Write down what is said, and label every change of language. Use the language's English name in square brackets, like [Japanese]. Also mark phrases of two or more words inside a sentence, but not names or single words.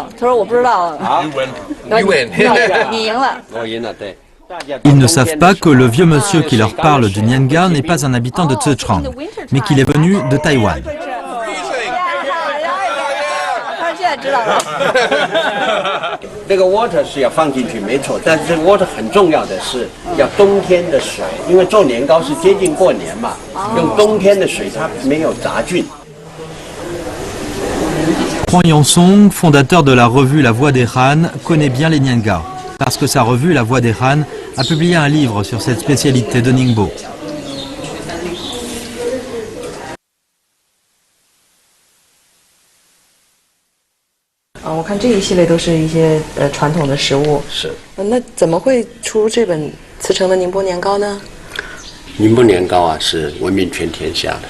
[Chinese] 他说我不知道。你赢了。我赢了，对。 [French] Ils ne savent pas que le vieux monsieur qui leur parle du nian gao n'est pas un habitant de Zhejiang, mais qu'il est venu de Taïwan. [Chinese] 这个 water 是要放进去没错，但是 water 很重要的是要冬天的水，因为做年糕是接近过年嘛，用冬天的水它没有杂菌。 [French] Huang Yongsong, fondateur de la revue La Voix des Han, connaît bien les nian gao, parce que sa revue La Voix des Han a publié un livre sur cette spécialité de Ningbo. [Chinese] 我看这一系列都是一些传统的食物。是。那怎么会出这本慈诚的宁波年糕呢？宁波年糕啊，是闻名全天下的。